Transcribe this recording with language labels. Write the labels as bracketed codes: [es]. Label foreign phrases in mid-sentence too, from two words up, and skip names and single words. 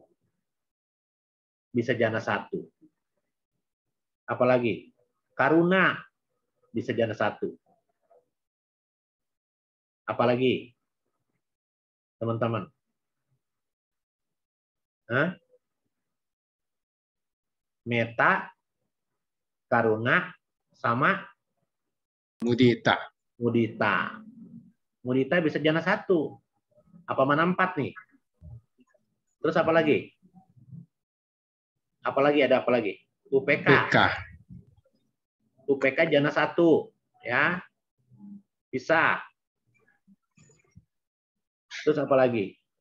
[id] Bisa jana 1. Apalagi? Karuna. Bisa jana 1. Apalagi? Teman-teman. Meta, karuna, sama Mudita. mudita. Mudita bisa jana 1. Apa mana 4 nih? Terus apa lagi? Apalagi ada apa lagi? UPK. UPK jana 1 ya. Bisa. Terus apa lagi?